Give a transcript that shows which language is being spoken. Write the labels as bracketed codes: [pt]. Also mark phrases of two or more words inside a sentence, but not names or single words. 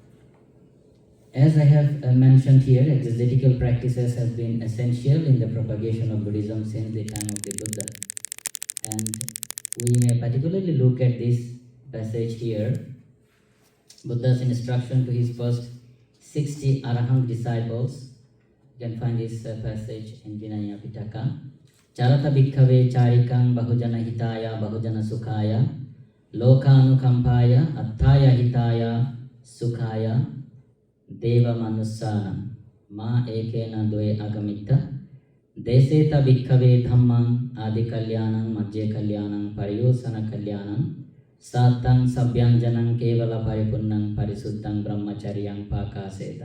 [en] As I have mentioned here, exegetical practices have been essential in the propagation of Buddhism since the time of the Buddha. And we may particularly look at this passage here, Buddha's instruction to his first 60 Arahant disciples. You can find this passage in Vinaya Pitaka. [pi] Charata bhikkhave charikang bahujana hitaya bahujana sukhaya lokanukampaya attaya hitaya sukhaya Deva Manusana Ma Ekena Dwe Agamitta Deseta Bhikkave Dhammang Adi Kalyanang Madhya Kalyanang Pariyosana Kalyanang Satang Sabhyanjanang Kevala Paripunnang Parisuddhang Brahmacharyang Pakaseta.